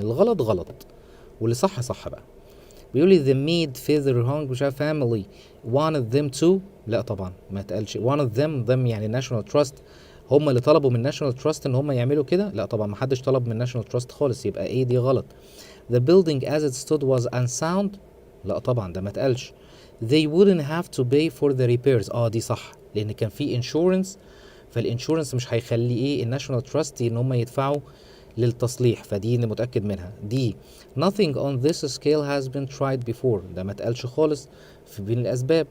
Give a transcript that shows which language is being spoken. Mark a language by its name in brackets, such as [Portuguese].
[Arabic] الغلط غلط واللي صح بقى. بيقول لي [English] the maid feather hung مش عارف family wanted them to، [Arabic] لا طبعا ما اتقالش [English] wanted them [Arabic] يعني national trust هم اللي طلبوا من national trust ان هم يعملوا كده، لا طبعا ما حدش طلب من national trust خالص، يبقى دي غلط. [English] the building as it stood was unsound، [Arabic] لا طبعا ده ما اتقالش. [English] they wouldn't have to pay for the repairs، [Arabic] دي صح لان كان في انشورنس، فالانشورنس مش هيخلي الناشونال تراست ان هم يدفعوا للتصليح، فدي اللي متاكد منها. دي [English] nothing on this scale has been tried before، [Arabic] ده ما اتقالش خالص في بين الاسباب.